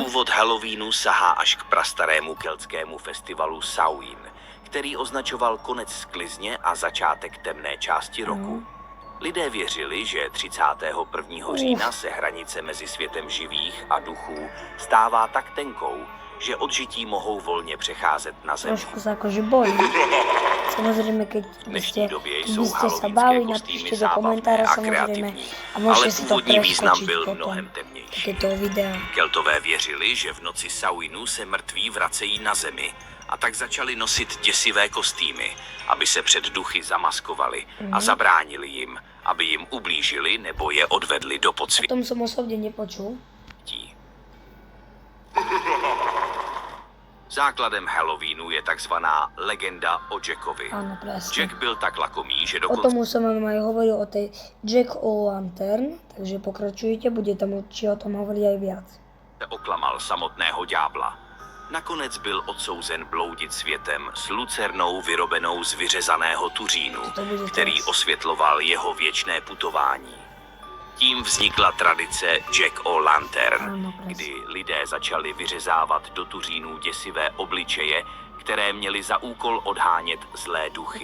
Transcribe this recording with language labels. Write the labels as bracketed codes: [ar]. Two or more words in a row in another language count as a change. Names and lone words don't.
[cs] Původ Halloweenu sahá až k prastarému keltskému festivalu Samhain, který označoval konec sklizně a začátek temné části roku. Lidé věřili, že 31. října se hranice mezi světem živých a duchů stává tak tenkou, že odžití mohou volně přecházet na zemi. [sk] Trošku sa akože boli. Samozrejme, keď by ste, sa báli, napíšte do komentára samozrejme a môžete si to preskočiť potom, takéto videa. [cs] Keltové věřili, že v noci Samhainu se mrtví vracejí na zemi a tak začali nosit děsivé kostýmy, aby se před duchy zamaskovali a zabránili jim, aby jim ublížili nebo je odvedli do [sk] O [cs] podsvětí. [sk] tom som osobne nepočul. [cs] Základem Halloweenu je takzvaná legenda o Jackovi. [sk] Áno, presne. [cs] Jack byl tak lakomý, že [sk] O [cs] dokonce [sk] tom už som vám aj hovoril, o tej Jack-o'-lantern, takže pokračujte, bude tam určite o tom hovoriť aj viac. [cs] oklamal samotného ďábla. Nakonec byl odsouzen bloudit světem s lucernou vyrobenou z vyřezaného tuřínu, který osvětloval jeho věčné putování. Tím vznikla tradice Jack-o'-lantern, kdy lidé začali vyřezávat do tuřínů děsivé obličeje, které měly za úkol odhánět zlé duchy.